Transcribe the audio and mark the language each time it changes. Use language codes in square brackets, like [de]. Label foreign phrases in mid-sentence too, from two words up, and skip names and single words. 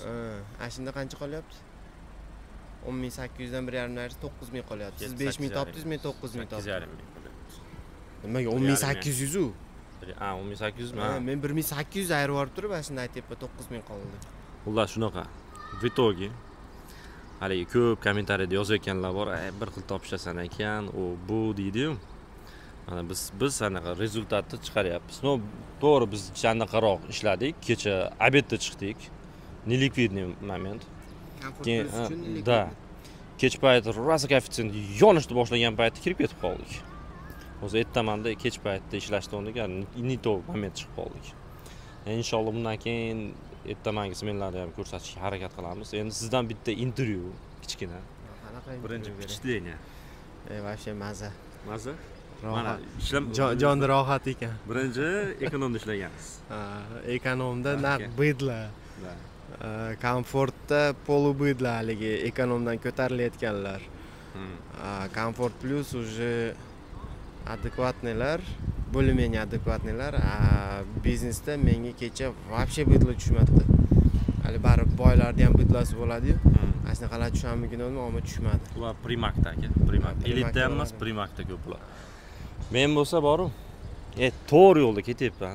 [uz] Shunda qancha qolyapti? 10800 dan 1,5 ming 9000 qolyapti. Siz 5000 topdingiz, men 9000 topdim. 8,5 ming qolyapti. Nimaga 10800 u? 10800 mi? Men 1800 ayirib yuborib turib, shunda aytyapman 9000 qoldi. Xullas shunaqa. [ru] В итоге [uz] haligi ko'p kommentariyada yozayotganlar bor, bir xil topshasan ekan, u bu deydi-yu. Mana biz anaqa rezultatni chiqaryapmiz. No, to'g'ri biz qanaqaroq ishladik, kecha obedda chiqdik. Nelikvidniy moment. Da. Kech payti rosa koeffitsient yonishni boshlagan paytda kirib ketib qoldik. O'zi ertamanda kech paytda ishlashni o'rniga [ru] не то [uz] moment chiqib qoldik. Inshaalloh bundan keyin ertamangi smenlarni ham ko'rsatishga harakat qilamiz. Endi sizdan bitta intervyu kichkina. Birinchi впечатление. Вообще maza. Maza? Mana jonni rohat ekan. Birinchi ekonomda ishlagansiz. Ekonomda naq bidla. Komfortda polubidla haligi ekonomdan ko'tarilayotganlar. Komfort plus уже adekvatnilar, более-менее adekvatnilar. Biznesda menga kecha вообще bidla tushmadi. Hali baribir boylarda ham bidlasi bo'ladi-yu. Ashnaqalar tushammikinmi, ammo tushmadi. Ular Primarkda aka, Primark. Elitda emas, Primarkda ko'p ular. Men bo'lsa boru, to'g'ri yo'lda ketyapman.